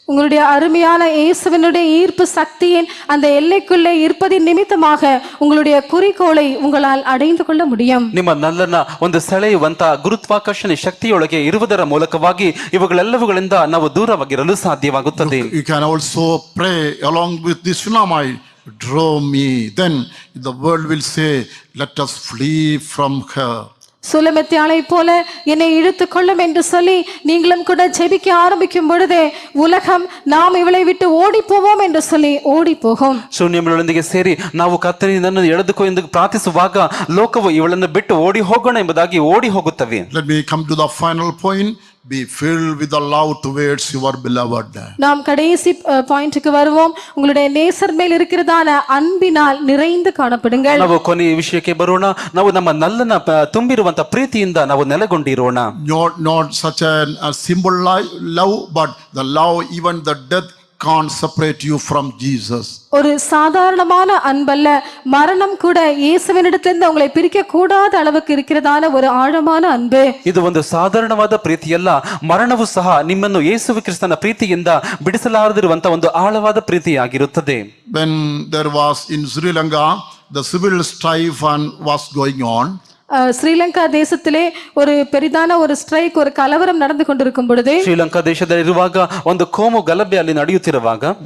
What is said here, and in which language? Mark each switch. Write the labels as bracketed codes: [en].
[ta] உங்களுடைய அருமையான இயேசுவினுடைய ஈர்ப்பு சக்தியின் அந்த எல்லைக்குள்ளே இருப்பதின் நிமித்தமாக உங்களுடைய குறிக்கோளை உங்களால் அடைந்து கொள்ள முடியும். [kn] ನಿಮ್ಮ ನಲ್ಲನ ಒಂದು ಸೆಳೆಯುವಂತ ಗುರುತ್ವಾಕರ್ಷಣೆ ಶಕ್ತಿಯೊಳಗೆ ಇರುವುದರ ಮೂಲಕವಾಗಿ ಇವುಗಳೆಲ್ಲವುಗಳಿಂದ ನಾವು ದೂರವಾಗಿರಲು ಸಾಧ್ಯವಾಗುತ್ತದೆ. [en] You can also pray along with this Shunammite, "Draw me." Then the world will say, "Let us flee from her." [ta] சுலமெத்தியாளை போல என்னை இழுத்து கொள்ளும் என்று சொல்லி நீங்களும் கூட ஜெபிக்க ஆரம்பிக்கும் பொழுதே உலகம் நாம் இவளை விட்டு ஓடி போவோம் என்று சொல்லி ஓடி போகும். [kn] ಶೂನ್ಯಗಳೊಂದಿಗೆ ಸೇರಿ ನಾವು ಕರ್ತನಿಂದ ಎಳೆದುಕೋ ಎಂದು ಪ್ರಾರ್ಥಿಸುವಾಗ ಲೋಕವು ಇವಳನ್ನು ಬಿಟ್ಟು ಓಡಿ ಹೋಗೋಣ ಎಂಬುದಾಗಿ ಓಡಿ ಹೋಗುತ್ತವೆ. [en] Let me come to the final point. be filled with the love towards your beloved. [ta] நாம் கடைசி பாயிண்ட்டுக்கு வருவோம். உங்களுடைய நேசர் மேல் இருக்கிறதான அன்பினால் நிறைந்து காணப்படுங்கள். [kn] ನಾವು ಕೊನೆಯ ವಿಷಯಕ್ಕೆ ಬರೋಣ. ನಾವು ನಮ್ಮ ನಲ್ಲನ ತುಂಬಿರುವಂತ ಪ್ರೀತಿಯಿಂದ ನಾವು ನೆಲೆಗೊಂಡಿರೋಣ. [en] Not such a simple love, but the love even the death can't separate you from Jesus. [ta] ஒரு சாதாரணமான அன்பல்ல, மரணம் கூட இயேசுவினிடத்திலிருந்து உங்களை பிரிக்க கூடாத அளவுக்கு இருக்கிறதான ஒரு ஆழமான அன்பு. [kn] ಇದು ಒಂದು ಸಾಧಾರಣವಾದ ಪ್ರೀತಿಯಲ್ಲ, ಮರಣವು ಸಹ ನಿಮ್ಮನ್ನು ಯೇಸು ಕ್ರಿಸ್ತನ ಪ್ರೀತಿಯಿಂದ ಬಿಡಿಸಲಾರದಿರುವಂತ ಒಂದು ಆಳವಾದ ಪ್ರೀತಿಯಾಗಿರುತ್ತದೆ. [en] When there was in Sri Lanka the civil strife and was going on, [ta] Sri Lanka தேசத்திலே ஒரு பெரிதான ஒரு ஸ்ட்ரைக், ஒரு கலவரம் நடந்து கொண்டிருக்கும் பொழுது, [kn] ಶ್ರೀಲಂಕಾ ದೇಶದಲ್ಲಿರುವಾಗ ಒಂದು ಕೋಮು ಗಲಭೆ ಅಲ್ಲಿ ನಡೆಯುತ್ತಿರುವಾಗ